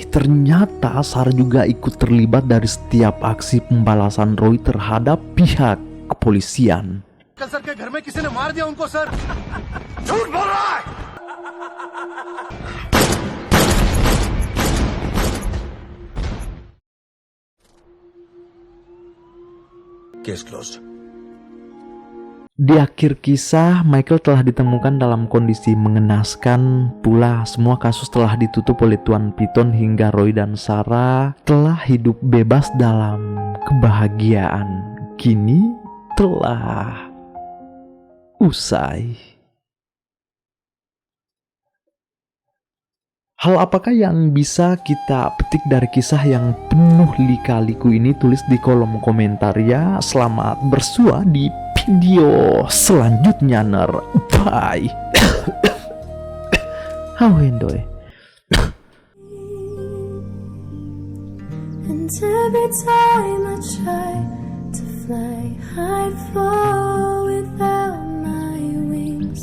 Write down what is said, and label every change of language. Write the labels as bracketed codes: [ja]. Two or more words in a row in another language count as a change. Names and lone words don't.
[id] ternyata Sarah juga ikut terlibat dari setiap aksi pembalasan Roy terhadap pihak kepolisian. [hi] कल सर के घर में किसी ने मार दिया उनको सर। झूठ बोल रहा है। [en] case closed. [id] Di akhir kisah, Michael telah ditemukan dalam kondisi mengenaskan. Pula semua kasus telah ditutup oleh Tuan Piton hingga Roy dan Sarah telah hidup bebas dalam kebahagiaan. Kini telah usai. Hal apakah yang bisa kita petik dari kisah yang penuh lika-liku ini? Tulis di kolom komentar ya. Selamat bersua di video selanjutnya, Ner. [en] Bye. How enjoy. And every time I try to fly, I fall without my wings.